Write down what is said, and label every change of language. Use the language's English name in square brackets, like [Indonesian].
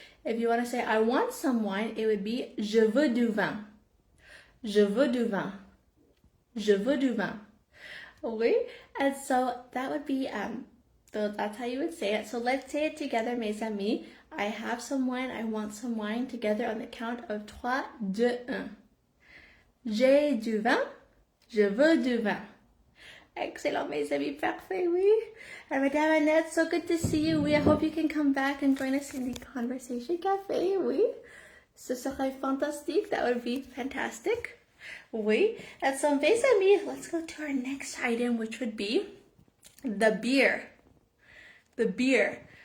[English] If you want to say I want some wine, it would be [French] je veux du vin. Je veux du vin. Je veux du vin. Oui. [English] And so that would be, that's how you would say it. So let's say it together, [French] mes amis. [English] I have some wine, I want some wine, together on the count of 3, 2, 1. [French] J'ai du vin, je veux du vin. Excellent, mes amis, parfait, oui. [English] And Madame Annette, so good to see you. I hope you can come back and join us in the Conversation Café, [French] oui. Ce serait fantastique, [English] that would be fantastic. [French] Oui. [English] And so, mes amis, let's go to our next item, which would be the beer. The beer.